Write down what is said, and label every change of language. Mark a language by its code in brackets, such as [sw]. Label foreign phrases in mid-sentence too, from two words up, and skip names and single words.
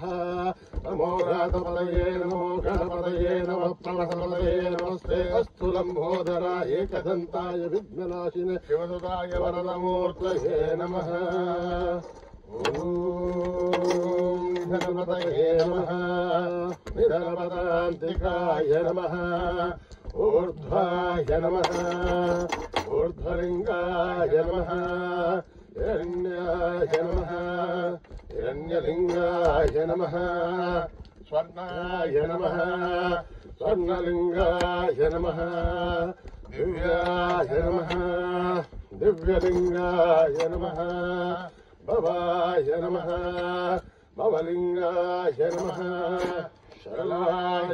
[sa] नमो रातपदये नमो गणपतये नमः प्रणतपदये नमस्ते अस्तु लम्बोदराय एकदन्ताय विघ्ननाशिने शिवसुताय वरदमूर्तये नमः. ॐ गणपतये नमः. निधनपदान्तिकाय नमः. ऊर्ध्वाय नमः ऊर्ध्वलिङ्गाय नमः हिरण्याय नमः हिरण्यलिङ्गाय नमः स्वर्णाय नमः स्वर्णलिङ्गाय नमः दिव्याय नमः दिव्यलिङ्गाय नमः भवाय नमः भवलिङ्गाय नमः शरणाय